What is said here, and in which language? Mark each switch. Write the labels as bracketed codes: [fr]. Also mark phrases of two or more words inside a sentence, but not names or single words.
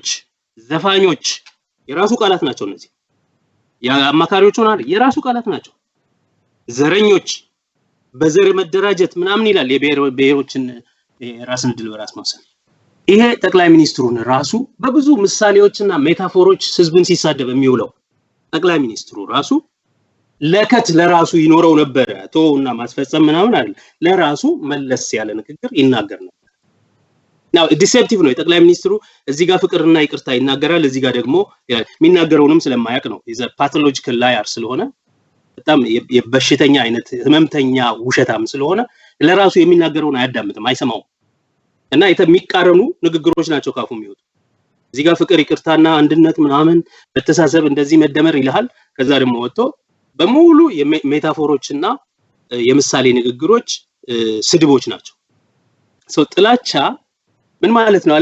[am] ዘፋኞች የራሱ ቃላት ናቸው። እነዚህ የአማካሪዎቹ የራሱ ቃላት ናቸው። ዘረኞች በዘር መደራጀት ምናምን ይላል። የብሔሮችን ራስን ድል በራስ መውሰድ። ይሄ ጠቅላይ ሚኒስትሩን ራሱ በብዙ ምሳሌዎችና ሜታፎሮች ህዝብን ሲሳደብ የሚውለው ጠቅላይ ሚኒስትሩ ራሱ ለከት ለራሱ ይኖረው ነበር። ተውና ማስፈጸም ምናምን አይደል፣ ለራሱ መለስ ያለ ንግግር ይናገር ነበር። [en] now deceptive [am] ነው የጠቅላይ ሚኒስትሩ። እዚህ ጋር ፍቅርና ይቅርታ ይናገራል፣ እዚህ ጋር ደግሞ የሚናገረውንም ስለማያውቅ ነው። [en] is a pathological liar [am] ስለሆነ በጣም የበሽተኛ አይነት ህመምተኛ ውሸታም ስለሆነ ለራሱ የሚናገረውን አያዳምጥም፣ አይሰማውም። እና የሚቃረኑ ንግግሮች ናቸው ካፉ የሚወጡ። እዚህ ጋር ፍቅር ይቅርታና አንድነት ምናምን በተሳሰብ እንደዚህ መደመር ይልሃል። ከዛ ደግሞ ወጥቶ በሙሉ የሜታፎሮችና የምሳሌ ንግግሮች ስድቦች ናቸው። ሰው ጥላቻ ምን ማለት ነው?